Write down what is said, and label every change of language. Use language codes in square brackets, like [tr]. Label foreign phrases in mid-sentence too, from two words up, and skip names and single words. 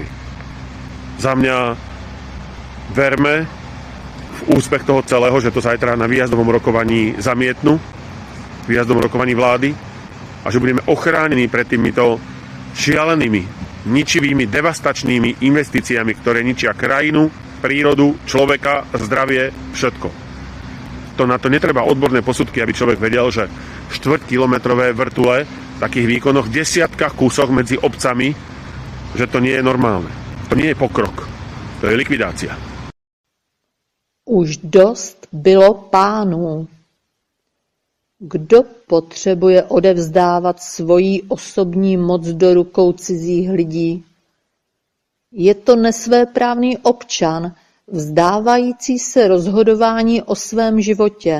[sk] Za mňa verme v úspech toho celého, že to zajtra na výjazdovom rokovaní zamietnú, výjazdovom rokovaní vlády, a že budeme ochránení pred týmito šialenými, ničivými, devastačnými investíciami, ktoré ničia krajinu, prírodu, človeka, zdravie, všetko. Na to netreba odborné posudky, aby človek vedel, že štvrťkilometrové vrtule v takých výkonoch, desiatkách kúsoch medzi obcami, že to nie je normálne. To nie je pokrok. To je likvidácia. [cs] Už dost bylo pánů. Kdo potřebuje odevzdávat svoji osobní moc do rukou cizích lidí? Je to nesvéprávný občan, vzdávající se rozhodování o svém životě.